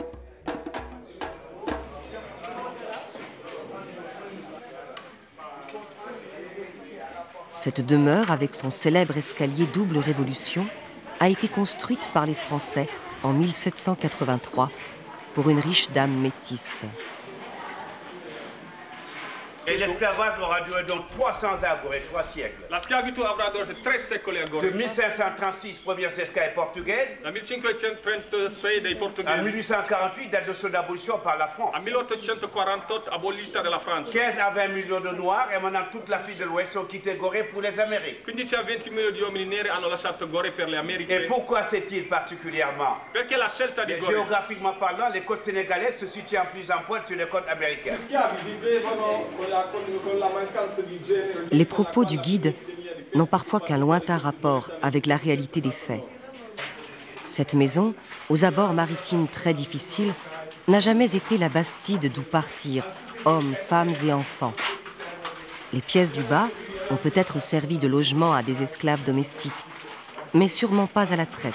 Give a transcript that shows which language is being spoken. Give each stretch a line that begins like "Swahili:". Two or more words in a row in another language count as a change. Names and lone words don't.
French: Cette demeure, avec son célèbre escalier double révolution, a été construite par les Français en 1783 pour une riche dame métisse. Et l'esclavage aura duré donc 300 ans à Gorée, 3 siècles.
Italian: La schiavitù avrà durato 3 secoli a
French: De
Italian: Gorée.
French: 1536, premières esclaves portugaises,
Italian: Dal 1536 dei
French: à
Italian: portoghesi
French: 1848, date de son abolition par la France.
Italian: a 1848 abolita dalla Francia.
French: 15 à 20 millions de Noirs et maintenant toute l'Afrique de l'Ouest ont quitté Gorée pour les Amériques.
Italian: 15 a 20 milioni di uomini neri hanno lasciato Gorée per le
French: Et
Italian: Americhe.
French: pourquoi cette île particulièrement?
Italian: Perché la scelta di Gorée?
French: Géographiquement parlant, les côtes sénégalaises se situent en plus en pointe sur les côtes américaines.
Italian: Gli schiavi vivevano con la mancanza di genere.
French: Les propos du guide n'ont parfois qu'un lointain rapport avec la réalité des faits. Cette maison, aux abords maritimes très difficiles, n'a jamais été la bastide d'où partir hommes, femmes et enfants. Les pièces du bas ont peut-être servi de logement à des esclaves domestiques, mais sûrement pas à la traite.